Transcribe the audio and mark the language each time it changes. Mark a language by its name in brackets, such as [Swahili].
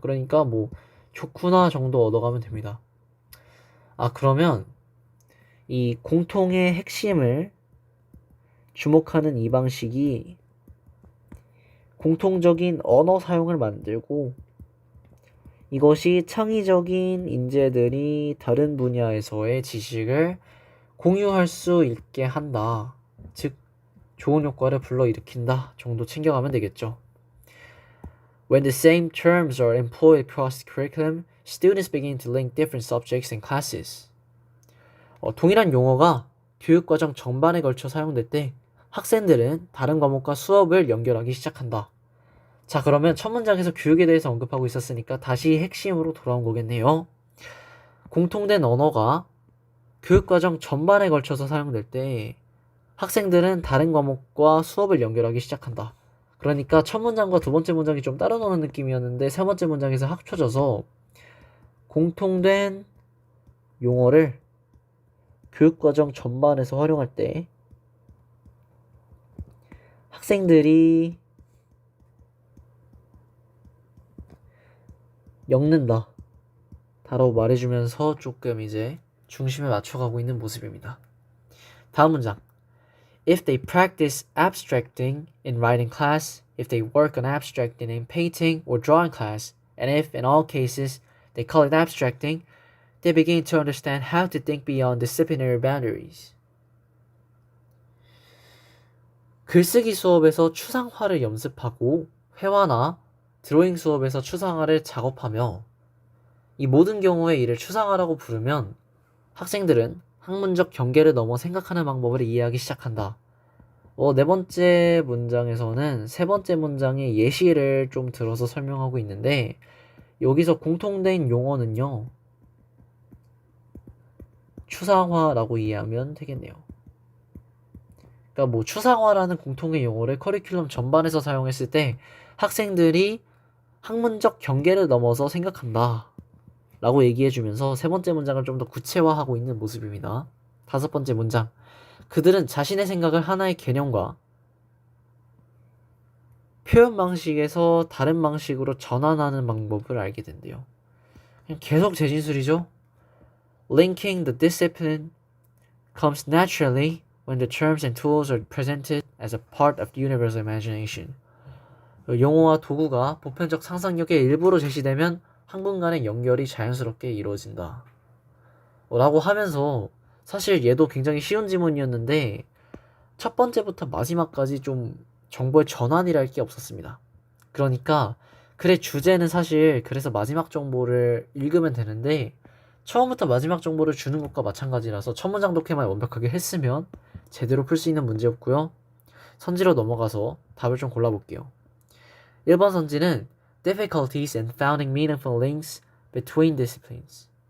[Korean] 그러니까 뭐 좋구나 정도 얻어가면 됩니다. 그러면 이 공통의 핵심을 주목하는 이 방식이 공통적인 언어 사용을 만들고 이것이 창의적인 인재들이 다른 분야에서의 지식을 공유할 수 있게 한다. 즉 좋은 효과를 불러일으킨다 정도 챙겨가면 되겠죠. [English] When the same terms are employed across the curriculum, students begin to link different subjects and classes. [Korean] 동일한 용어가 교육과정 전반에 걸쳐 사용될 때 학생들은 다른 과목과 수업을 연결하기 시작한다. 자, 그러면 첫 문장에서 교육에 대해서 언급하고 있었으니까 다시 핵심으로 돌아온 거겠네요. 공통된 언어가 교육과정 전반에 걸쳐서 사용될 때 학생들은 다른 과목과 수업을 연결하기 시작한다. 그러니까 첫 문장과 두 번째 문장이 좀 따로 노는 느낌이었는데 세 번째 문장에서 합쳐져서 공통된 용어를 교육과정 전반에서 활용할 때 학생들이 엮는다 라고 말해주면서 조금 이제 중심에 맞춰가고 있는 모습입니다. 다음 문장. [English] If they practice abstracting in writing class, if they work on abstracting in painting or drawing class, and if in all cases they call it abstracting, they begin to understand how to think beyond disciplinary boundaries. [Korean] 글쓰기 수업에서 추상화를 연습하고 회화나 드로잉 수업에서 추상화를 작업하며 이 모든 경우에 이를 추상화라고 부르면 학생들은 학문적 경계를 넘어 생각하는 방법을 이해하기 시작한다. 네 번째 문장에서는 세 번째 문장의 예시를 좀 들어서 설명하고 있는데 여기서 공통된 용어는요. 추상화라고 이해하면 되겠네요. 그러니까 뭐 추상화라는 공통의 용어를 커리큘럼 전반에서 사용했을 때 학생들이 학문적 경계를 넘어서 생각한다 라고 얘기해주면서 세 번째 문장을 좀 더 구체화하고 있는 모습입니다. 다섯 번째 문장, 그들은 자신의 생각을 하나의 개념과 표현 방식에서 다른 방식으로 전환하는 방법을 알게 된대요. 그냥 계속 재진술이죠. [English] Linking the discipline comes naturally when the terms and tools are presented as a part of the universal imagination. [Korean] 용어와 도구가 보편적 상상력의 일부로 제시되면 학문 간의 연결이 자연스럽게 이루어진다. 라고 하면서 사실 얘도 굉장히 쉬운 지문이었는데 첫 번째부터 마지막까지 좀 정보의 전환이랄 게 없었습니다. 그러니까 글의 주제는 사실 그래서 마지막 정보를 읽으면 되는데 처음부터 마지막 정보를 주는 것과 마찬가지라서 첫 문장 독해만 완벽하게 했으면 제대로 풀 수 있는 문제였고요. 선지로 넘어가서 답을 좀 골라볼게요. 1번 선지는 [English] difficulties in finding meaningful links between disciplines.